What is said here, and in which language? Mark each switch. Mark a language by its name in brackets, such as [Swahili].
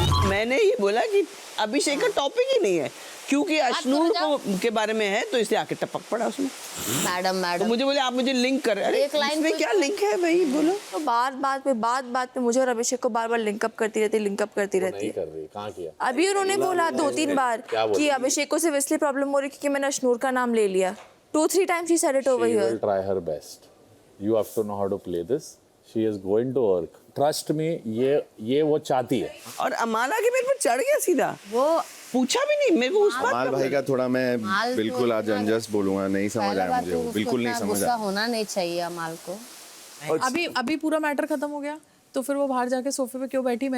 [Hindi] मैंने ये बोला कि अभिषेक का टॉपिक ही नहीं है, क्योंकि अश्नूर को के बारे में है, तो इसलिए आके टपक पड़ा उसमें। मैडम तो मुझे बोले आप मुझे लिंक कर। अरे एक लाइन में क्या लिंक है भाई, बोलो। तो बात पे मुझे और अभिषेक को बार बार लिंकअप करती रहती है। कर रही, कहाँ किया? अभी उन्होंने बोला 2-3 बार कि अभिषेक को सिर्फ इसलिए प्रॉब्लम हो रही क्योंकि मैंने अश्नूर का नाम ले लिया। [English] 2-3 times she said it over here. She will try her best. You have to know how to play this. She is going to work. Trust me, [Hindi] ये वो चाहती है। और अमाला के मेरे पर चढ़ गया सीधा। वो पूछा भी नहीं मेरे को उस बात अमाल भाई का थोड़ा मैं बिल्कुल आज अनजस्ट बोलूंगा, नहीं समझ आया मुझे, वो बिल्कुल नहीं समझ गुस्सा आया। होना नहीं चाहिए अमाल को। अभी पूरा मैटर खत्म हो गया, तो फिर वो बाहर जाके सोफे पे क्यों बैठी?